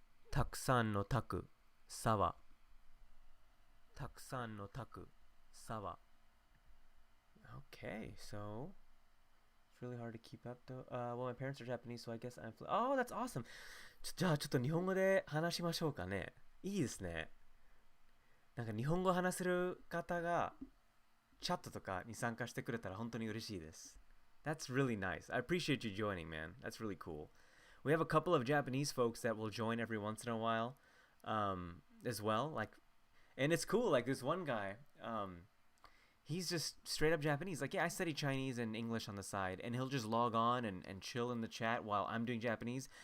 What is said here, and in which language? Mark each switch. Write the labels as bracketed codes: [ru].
[en] Takusan no taku, sawa. Takusan no taku, sawa. Okay, so it's really hard to keep up though. Well, my parents are Japanese, so I guess I'm. Oh, that's awesome. [ja] じゃあちょっと日本語で話しましょうかね。いいですね。なんか日本語を話せる方がチャットとかに参加してくれたら本当に嬉しいです。 [en] That's really nice. I appreciate you joining, man. That's really cool. We have a couple of Japanese folks that will join every once in a while, as well. Like, and it's cool. Like this one guy, he's just straight up Japanese. Like, yeah, I study Chinese and English on the side, and he'll just log on and chill in the chat while I'm doing Japanese.